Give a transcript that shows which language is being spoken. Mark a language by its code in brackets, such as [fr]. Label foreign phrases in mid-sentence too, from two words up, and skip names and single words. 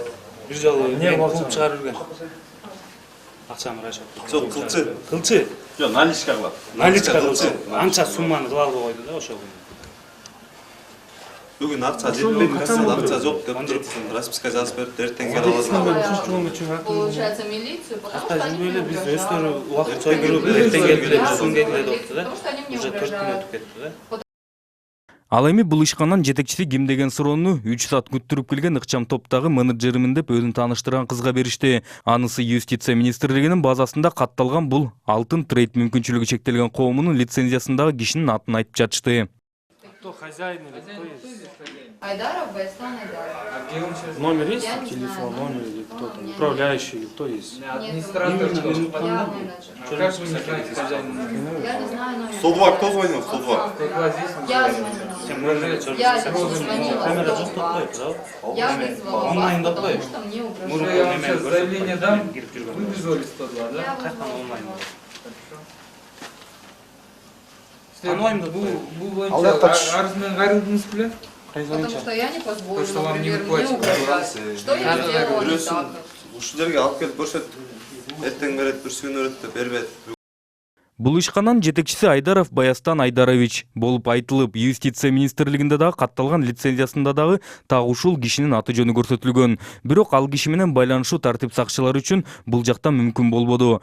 [ky] Бир жолу эмне кылып чыгарып жүргөн. Акчаны расчет. Жок, кылчы. Кылчы. Жок, наличка кылат. Наличка кылчы. Анча сумманы кыла албай койду да ошол күнү. Бүгүн акча жетпей кассада акча жок деп туруп расписка жазып берип эртең келип аласың. [ru] Получается, милицию, потому что они [ky] Акча [ru] мне [ky] биз [ru] угрожают. [ky] өстөрү убакыт чойгуруп эртең келди, бүгүн келди деп да. [ru] Потому что они мне [ky] Уже 4 күн [ru] угрожают. [ky] өтүп кетти да. Ал эми бул ишкананын жетекчиси ким деген суроону 3 саат күттүрүп келген ыкчам топтогу менеджеримин деп өзүн тааныштырган кызга беришти. Анысы юстиция министрлигинин базасында катталган бул алтын трейд мүмкүнчүлүгү чектелген коомунун лицензиясындагы кишинин атын айтып жатышты. [ru] Кто хозяин или кто есть? Айдаров, Байстан Айдаров. Номер есть? Я не Телефон, знаю. номер или кто-то? Управляющий или кто есть? администратор. Я менеджер. Как вы не знаете хозяина? Я не знаю номер. 102 кто звонил? 102. Я звонила. Я лично звонила. [ky] Камера 102. жок правда? [ru] Я вызвала вас, [ky] Онлайнда [ru] потому [ky] плей. [ru] что мне Может, угрожают. я вам сейчас заявление дам? Вы Вы вызвали 102, да? Я Как вызвала онлайн? Онлайн [ky] Ал жакта арыз менен кайрылдыңыз беле? [ru] Потому что я не позволю, То, что вам не например, мне выплачивают. угрожать. Что я сделала не так? [ky] Ушул жерге алып келип көрсөт. Эртең берет, бир күн өрөт деп бербет. Бул ишкананын жетекчиси Айдаров Баястан Айдарович болуп айтылып, юстиция министрлигинде дагы катталган лицензиясында дагы так ушул кишинин аты жөнү көрсөтүлгөн. Бирок ал киши менен байланышуу тартип сакчылары үчүн бул жакта мүмкүн болбоду.